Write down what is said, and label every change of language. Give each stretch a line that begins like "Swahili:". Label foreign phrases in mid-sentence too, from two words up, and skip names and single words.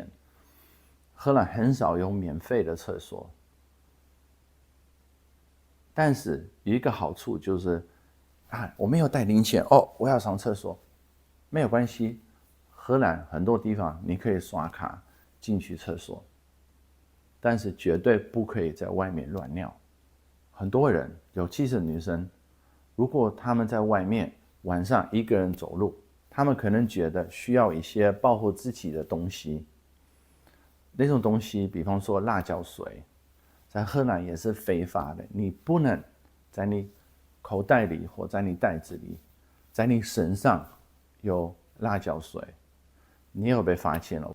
Chinese: 荷蘭很少有免費的廁所。但是有一個好處就是，我沒有帶零錢哦，我要上廁所，沒有關係。荷蘭很多地方你可以刷卡進去廁所，但是絕對不可以在外面亂尿。很多人，尤其是女生，如果他們在外面晚上一個人走路，他們可能覺得需要一些保護自己的東西。那種東西，比方說辣椒水。在荷蘭也是非法的，你不能在你口袋裡或在你袋子裡，在你身上有辣椒水，你也會被罰錢了。